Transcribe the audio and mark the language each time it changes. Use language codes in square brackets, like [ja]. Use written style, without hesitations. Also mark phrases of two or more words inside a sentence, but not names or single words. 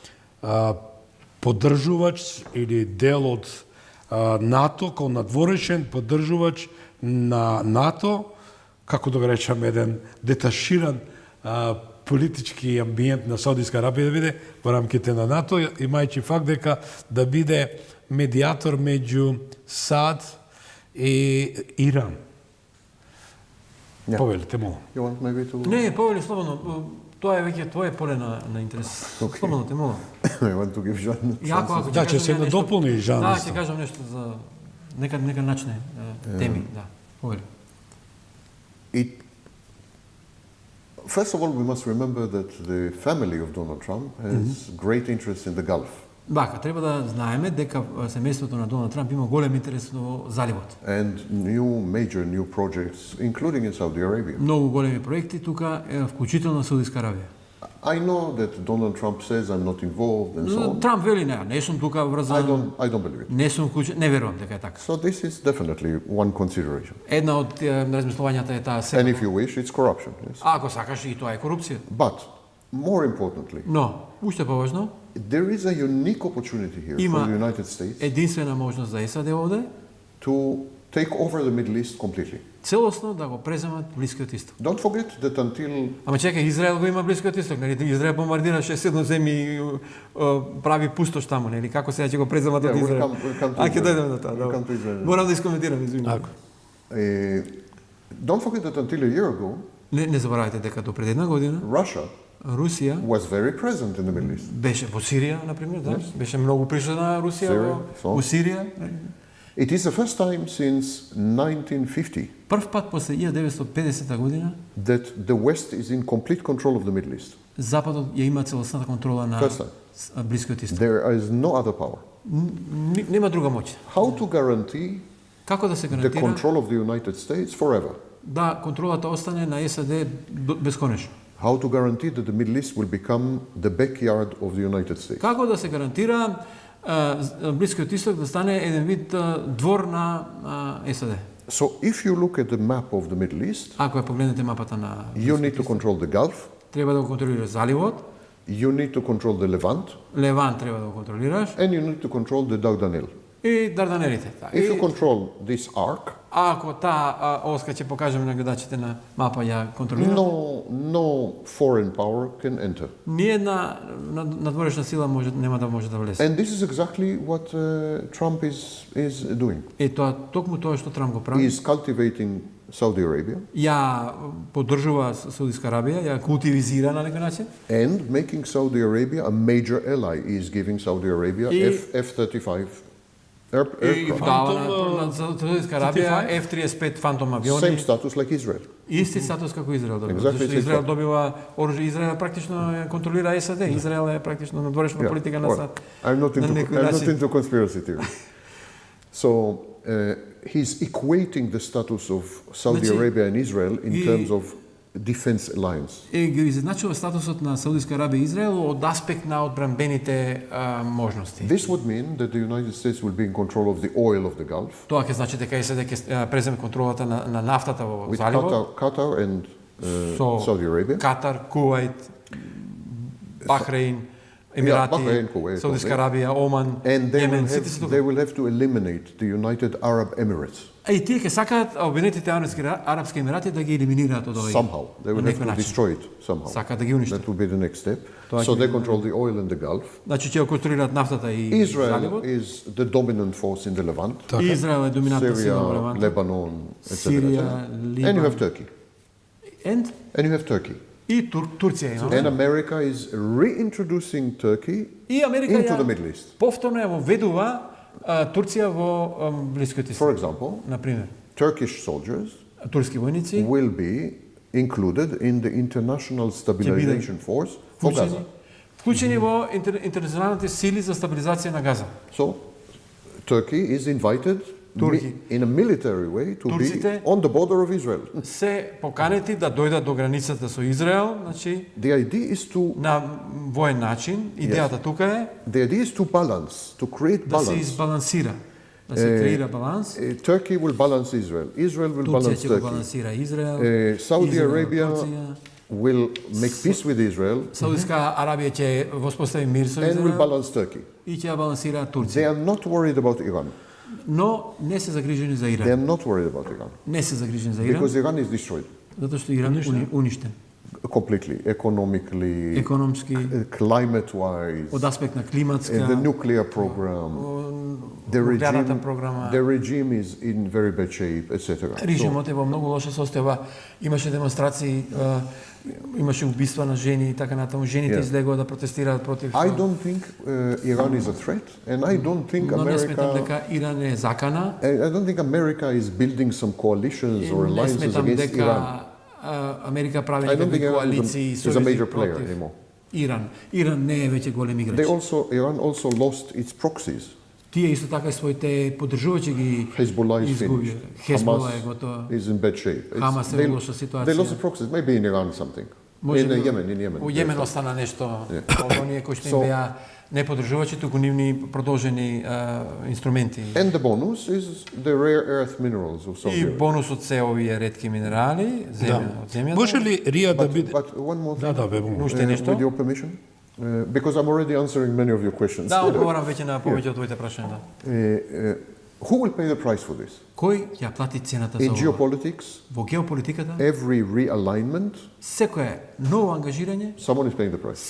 [mk] поддржувач или дел од НАТО, како надворешен поддржувач на НАТО, како да го речам, еден деташиран политички амбиент на Саудиска Арабија да биде во рамките на НАТО, имајќи факт дека да биде медиатор меѓу САД и Иран. [en] Yeah. [mk] Повелите, молам. [en] You want maybe to... [mk] Не, повели слободно. Тоа е веќе твое поле на интерес. [en] Okay. [mk] Слободно те молам. [en] I want to give Jean [mk] Ако Да, ќе се надополни Жан. Да, ќе кажам нешто за нека начне теми, да. Повели. [en] First of all, we must remember that the family of Donald Trump has great interest in the Gulf. [mk] Бака, треба да знаеме дека семејството на Доналд Трамп има голем интерес во заливот. [en] And major new projects, including in Saudi Arabia. [mk] Многу големи проекти тука, вклучително Саудиска Арабија. [en] I know that Donald Trump says I'm not involved and so on. [mk] Трамп вели не сум тука врзан. [en] I don't believe it. [mk] Не сум вклучен, не верувам дека е така. [en] So this is definitely one consideration. [mk] Една од размислувањата е таа [en] And if you wish, it's corruption. Yes. [mk] Ако сакаш и тоа е корупција. [en] But more importantly, [mk] Но, уште поважно, [en] there is a unique opportunity here [mk] Има [en] for the United States [mk] единствена можност за САД овде [en] to take over the Middle East completely. [mk] целосно да го преземат Блискиот Исток. [en] Don't forget that until [mk] Ама чекај, Израел го има Блискиот Исток, нели? Израел бомбардираше седноземји и прави пустош таму, нели? Како сега ќе го преземат од Израел? [en] we'll come to [mk] А ќе Israel. дојдеме до тоа, [en] We'll come to [mk] добро. Israel. Морам да искоментирам, извинувам. [en] don't forget that until a year ago, [mk] Не заборавајте дека до пред една година Russia Русија [en] was very present in the Middle East. [mk] беше во Сирија, на пример, да? Беше многу присутна Русија во Сирија. [en] It is the first time since 1950 [mk] Прв пат после 1950 година [en] that the West is in complete control of the Middle East. [mk] Западот ја има целосната контрола на [en] First time. [mk] Блискиот Исток. [en] There is no other power. [mk] Нема друга моќ. [en] How to guarantee [mk] Како да се [en] the [mk] гарантира [en] control of the United States forever? [mk] да контролата остане на САД бесконечно? [en] How to guarantee that the Middle East will become the backyard of the United States? [mk] Како да се гарантира Блискиот Исток да стане еден вид двор на САД? [en] So if you look at the map of the Middle East, [mk] Ако ја погледнете мапата на [en] you need to control the Gulf, [mk] треба да го контролираш заливот, [en] you need to control the Levant, [mk] Левант треба да го контролираш [en] and you need to control the Dardanelles. [mk] и Дарданелите. [en] If you control this arc, [mk] Ако таа оска ќе покажеме на гледачите на мапа ја контролира, [en] no foreign power can enter. [mk] ниедна надворешна сила нема да може да влезе. [en] And this is exactly what Trump is doing. [mk] И тоа токму тоа што Трамп го [en] He [mk] прави. [en] is cultivating Saudi Arabia [mk] Ја поддржува Саудиска Арабија, ја култивизира на некој начин [en] and making Saudi Arabia a major ally. He is giving Saudi Arabia F-35 [mk] и [en] aircraft. [mk] дава на Саудиска Арабија F-35 Фантом авиони. [en] Same status like Israel. [mk] Исти статус како Израел добива. [en] Exactly, [mk] Зашто [en] it's [mk] Израел [en] exactly. [mk] добива оружје. Израел практично ја контролира САД. Израел е практично надворешна политика на [en] well, [mk] САД. [en] I'm not [mk] начин. [en] into conspiracy theory. So he's equating the status of Saudi [mk] Значи, [en] Arabia and Israel in [mk] и- [en] terms of defense alliance. [mk] И ги изедначува статусот на Саудиска Арабија и Израел од аспект на одбранбените можности. [en] This would mean that the United States will be in control of the oil of the Gulf [mk] Тоа ќе значи дека САД ќе преземе контролата на нафтата во [en] with [mk] заливот. [en] Qatar and [mk] Со Saudi Arabia. Катар, Кувајт, Бахрейн, Емирати, Бахрейн, Кувајт, Саудиска [en] okay. [mk] Арабија, Оман, [en] And [mk] Јемен, сите се тука. [en] they will have to eliminate the United Arab Emirates. [mk] И тие ќе сакаат Обединетите арапски емирати да ги елиминираат од овој. [en] Somehow. They will [mk] на [en] have [mk] некој [en] to [mk] начин. [en] destroy it somehow. [mk] Сакаат да ги уништат. [en] That will be the next step. [mk] Тоа [en] So [mk] ќе [en] they [mk] биде- [en] control the oil in the Gulf. [mk] Значи ќе го контролираат нафтата и Israel заливот. [en] is the dominant force in the Levant. [mk] И Израел е доминантна сила во Syria, Левант. [en] Lebanon, etc. [mk] Сирија, [en] And you have [mk] Либан. [en] Turkey. And And you have Turkey. [mk] и Турција има. [en] And America is reintroducing Turkey [mk] И Америка [en] into the [mk] ја [en] Middle East. [mk] повторно ја воведува Турција во Блискиот [en] For [mk] Исток. [en] example, [mk] На пример, [en] Turkish soldiers [mk] турски војници [en] will be included in the International Stabilization Force for Gaza. [mk] вклучени во интернационалните сили за стабилизација на Газа. [en] So Turkey is invited Turkey. in a military way to be [mk] Турците- [en] on the border of Israel. [mk] Се поканети да дојдат до границата со Израел, значи [en] The idea is to [mk] на воен начин. Идејата тука е [en] the idea is to balance, to create [mk] да се [en] balance [mk] избалансира. да се креира баланс. [en] Turkey will balance Israel. Israel will [mk] Турција [en] balance [mk] ќе го Turkey. балансира Израел. Saudi Израел, Arabia Турција. [en] will make peace with Israel [mk] Саудитска Арабија ќе воспостави мир со [en] and will [mk] Израел [en] balance Turkey. [mk] и ќе ја балансира [en] They [mk] Турција. [en] are not worried about Iran. [mk] Но не се загрижени за [en] They [mk] Иран. [en] are not worried about Iran [mk] Не се загрижени за Иран, [en] because Iran is destroyed [mk] затоа што Иран уништен. [en] completely, economically, [mk] Економски, [en] climate-wise, [mk] од аспект на [en] the [mk] климатска, [en] nuclear program. [mk] нуклеарната програма. [en] The regime is in very bad shape, etc. [mk] Режимот е во многу лоша состојба. Имаше демонстрации, имаше убиства на жени и така натаму. Жените излегува да протестираат против. [en] I don't think Iran is a threat, and I don't think [mk] Но не сметам America. дека Иран е закана. [en] I don't think America is building some coalitions or [mk] Не [en] alliances [mk] сметам [en] against [mk] дека Iran. Америка прави [en] I don't think [mk] некакви Iran коалиции [en] is a major player [mk] против [en] anymore. [mk] Иран. Иран не е веќе голем играч. [en] Iran also lost its proxies. [mk] Тие исто така и своите поддржувачи ги [en] Hezbollah is [mk] изгуби. [en] finished. [mk] Хезбола е Hamas готова. [en] is in bad shape. [mk] Хамас е [en] They- [mk] во лоша [en] They [mk] ситуација. [en] lost the proxies. Maybe in Iran something. [mk] Може [en] In [mk] би Yemen. Во Јемен остана нешто. Оние кои што им [en] So- [mk] беа не поддржувачи, туку нивни продолжени инструменти. [en] And the bonus is the rare earth minerals of Saudi [mk] И Arabia. бонусот се овие ретки минерали, од земјата. Може ли Рија да биде... [en] But one more thing, [mk] Да, бе, бум. Уште нешто? [en] with your permission, because I'm already answering many of your questions. [mk] Да, одговорам веќе на повеќе од твоите прашања. [en] Who will pay the price for this? [mk] Кој ќе плати цената за [en] In [mk] ова? [en] geopolitics, [mk] Во геополитиката, [en] every realignment, [mk] секое ново ангажирање, [en] someone is paying the price.